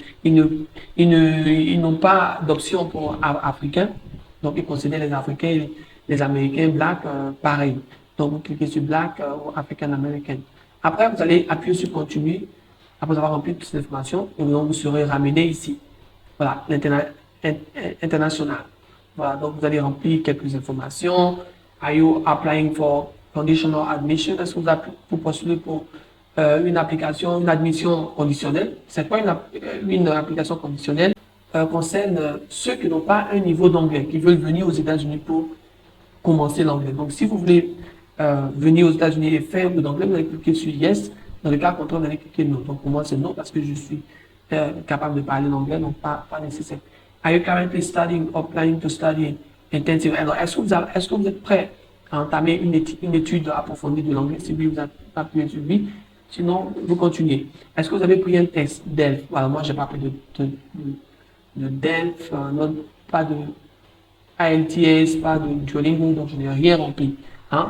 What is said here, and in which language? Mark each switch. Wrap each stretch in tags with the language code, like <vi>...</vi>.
<fr>Ils n'ont pas d'option pour africain, donc ils considèrent les Africains et les Américains black pareil. Donc vous cliquez sur black ou African American. Après, vous allez appuyer sur continue après avoir rempli toutes ces informations et donc vous serez ramené ici. Voilà, international. Voilà, donc vous allez remplir quelques informations.</fr> <en>Are you applying for conditional admission?</en> <fr>Est-ce que vous postulez pour une application, une admission conditionnelle? C'est quoi une application conditionnelle? Concerne ceux qui n'ont pas un niveau d'anglais, qui veulent venir aux États-Unis pour commencer l'anglais. Donc, si vous voulez venir aux États-Unis et faire de l'anglais, vous allez cliquer sur Yes. Dans le cas contraire, vous allez cliquer Non. Donc, pour moi, c'est non parce que je suis capable de parler l'anglais, donc pas nécessaire.</fr> <en>Are you currently studying or planning to study intensive?</en> <fr>Alors, est-ce que vous êtes prêt à entamer une étude approfondie de l'anglais? Si oui, vous appuyez sur oui. Sinon, vous continuez. Est-ce que vous avez pris un test DELF? Alors, moi, je n'ai pas pris de DELF, non, pas de IELTS, pas de Duolingo, donc je n'ai rien rempli. Hein?</fr>